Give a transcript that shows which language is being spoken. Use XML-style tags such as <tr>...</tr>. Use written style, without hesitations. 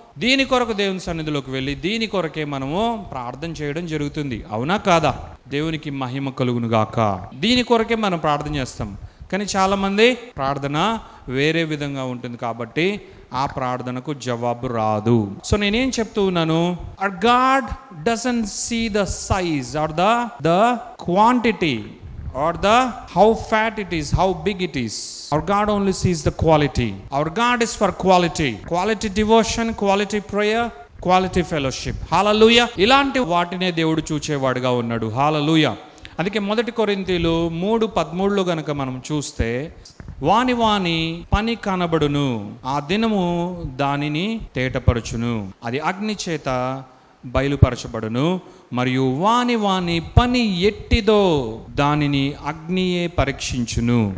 <te>దీని కొరకు దేవుని సన్నిధిలోకి వెళ్ళి దీని కొరకే మనము ప్రార్థన చేయడం జరుగుతుంది. అవునా కాదా? దేవునికి మహిమ కలుగును గాక. దీని కొరకే మనం ప్రార్థన చేస్తాం. కానీ చాలామంది ప్రార్థన వేరే విధంగా ఉంటుంది కాబట్టి ఆ ప్రార్థనకు జవాబు రాదు. సో నేనేం చెప్తూ ఉన్నాను?</te> <en>our God doesn't see the size or the quantity or the how fat it is, how big it is. Our God only sees the quality. Our God is for quality devotion, quality prayer, quality fellowship.</en> <te>హల్లెలూయా. ఇలాంటి వాటినే దేవుడు చూచేవాడుగా ఉన్నాడు. హల్లెలూయా. అందుకే 1 కొరింథీయులు 3:13 గనక మనం చూస్తే, వాని పని కనబడును, ఆ దినము దానిని తేటపరచును, అది అగ్ని చేత బయలుపరచబడును, మరియు వాని పని ఎట్టిదో దానిని అగ్నియే పరీక్షించును.</te>